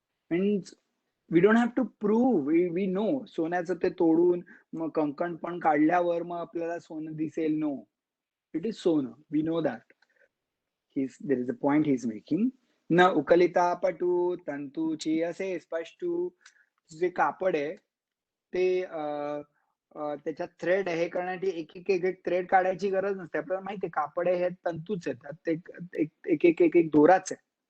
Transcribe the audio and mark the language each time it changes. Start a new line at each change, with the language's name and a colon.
English: Means we don't have to prove. We know
Marathi: सोन्याचं ते तोडून मग कंकण पण काढल्यावर मग आपल्याला सोनं दिसेल.
English: No, it is सोनं. We know that. There is a point he's making.
Marathi: न उकलिता पटू तंतूची असे स्पष्टू. जे कापड आहे ते त्याच्यात थ्रेड हे करण्यासाठी एक थ्रेड काढायची गरज नसते. आपल्याला माहिती आहे कापड आहे हे तंतूच आहेत. ते एक दोराच आहे.